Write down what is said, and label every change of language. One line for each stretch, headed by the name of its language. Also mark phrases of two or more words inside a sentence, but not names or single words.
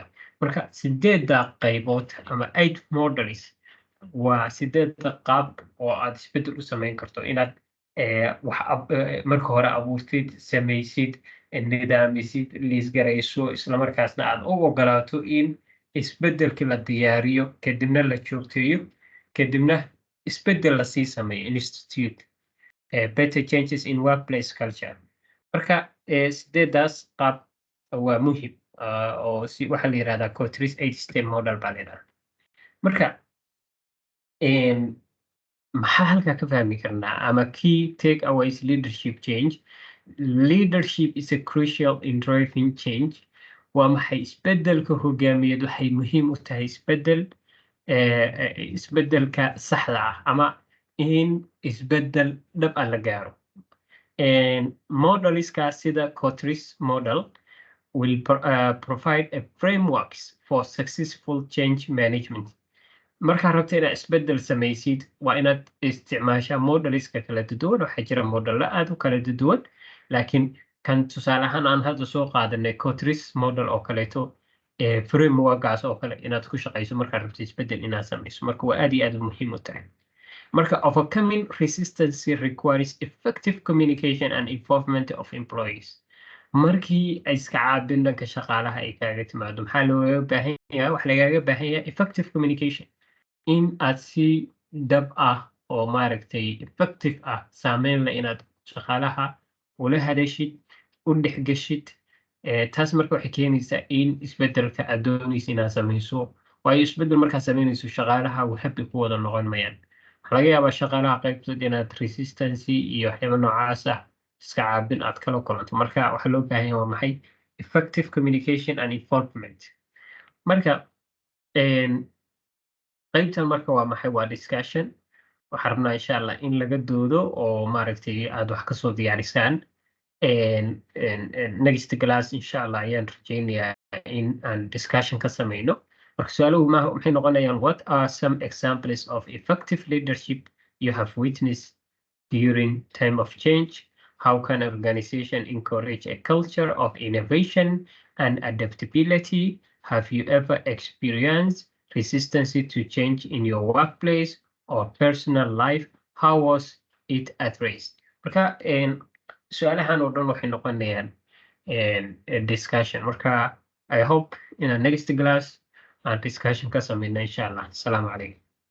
Somali: Marka sideedda qaybood ama 8 models waa sideedda qaab oo aad isbeddel u samayn karto inaad marka hore abuurtid samaysid nidaamisid liisgarayso isla markaasna aad u ogolaato in isbeddelkii la diyaariyo kadibna la joogteeyo kadibna isbeddel lasii sameeyo
English: institute better changes in workplace culture.
Somali: Marka sideeddaas qaab waa muhiim oo waxaa la yidhahdaa Cotrice 8-step model baa la yidhahdaa. Marka maxaa halkaa ka fahmi karnaa ama
English: key takeaways leadership change. Leadership is a crucial in driving change.
Somali: Waa maxay isbeddelka hogaamiyeed waxay muhiim u tahay isbeddelka saxda ah ama in isbeddel dhab ah la gaaro. Modeliska sida
English: Cotrice model will provide a frameworks for successful change management.
Somali: Markaa rabta inaad isbeddel samaysid waa inaad isticmaashaa modeliska kala duwan. Waxaa jira modelo aad u kala duwan laakiin kan tusaale ahaan aan hadda soo qaadanay Cotrice model oo kaleeto frameworkaas oo kale inaad ku shaqayso markaa rabta isbeddel inaad samayso. Marka waa aad iyo aad muhiim u tahay.
English: Marka overcoming resistance requires effective communication and involvement of employees.
Somali: Markii ay iska caabin dhanka shaqaalaha ay kaaga timaado maxaa looga baahan yahay wax lagaaga baahan yahay
English: effective communication
Somali: in aad si dhab ah oo maaragtay effective ah saameyn leh inaad shaqaalaha ula hadashid u dhexgashid. Taas marka waxay keenaysaa in isbeddelka aad doonaysa inaad samayso waayo isbeddel markaad samaynayso shaqaalaha happy ku wada noqon mayaan. Waxaa laga yaabaa shaqaalaha qaybtood inaad resistance iyo waxyaabo noocaas ah iska caabin aad kala kulanto. Marka waxaa loo baahan yahay waa maxay
English: effective communication and involvement.
Somali: Marka qaybtan marka waa maxay waa discussion. Waxaan rabnaa
Arabic: إن شاء الله
Somali: in laga doodo oo maaragtay aad wax kasoo diyaarisaan.
English: Next class
Arabic: إن شاء الله
Somali: ayaan rajaynayaa in aan discussion ka sameyno. Marka su'aaluhu maxay noqonayaan
English: what are some examples of effective leadership you have witnessed during time of change. How can an organization encourage a culture of innovation and adaptability? Have you ever experienced resistance to change in your workplace or personal life? How was it addressed?
Somali: Marka su'aalahan oo dhan waxay noqonayaan discussion.
English: Marka I hope in the next class discussion
Somali: ka sameyna
Arabic: إن شاء الله. السلام عليكم.